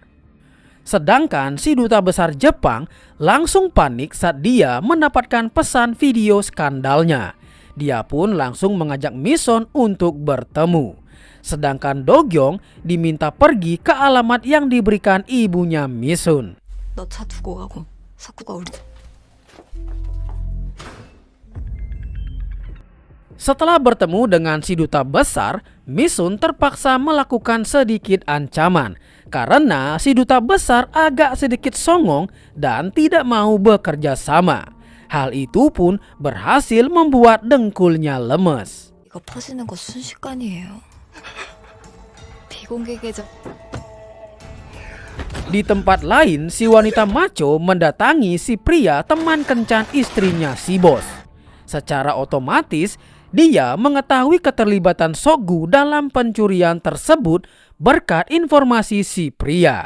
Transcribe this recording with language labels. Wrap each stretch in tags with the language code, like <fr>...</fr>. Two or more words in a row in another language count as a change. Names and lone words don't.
<id>Sedangkan si duta besar Jepang langsung panik saat dia mendapatkan pesan video skandalnya. Dia pun langsung mengajak Mison untuk bertemu. Sedangkan Dogyong diminta pergi ke alamat yang diberikan ibunya Mison.</id> <ko>너 차 두고 가고 석구가 우리.</ko> <id>Setelah bertemu dengan si duta besar, Mison terpaksa melakukan sedikit ancaman karena si duta besar agak sedikit songong dan tidak mau bekerja sama. Hal itu pun berhasil membuat dengkulnya lemes.</id> <ko>이거 퍼지는 거 순식간이에요. 비공개 계정.</ko> <id>Di tempat lain, si wanita maco mendatangi si pria teman kencan istrinya si bos. Secara otomatis, dia mengetahui keterlibatan Sokgu dalam pencurian tersebut berkat informasi si pria.</id>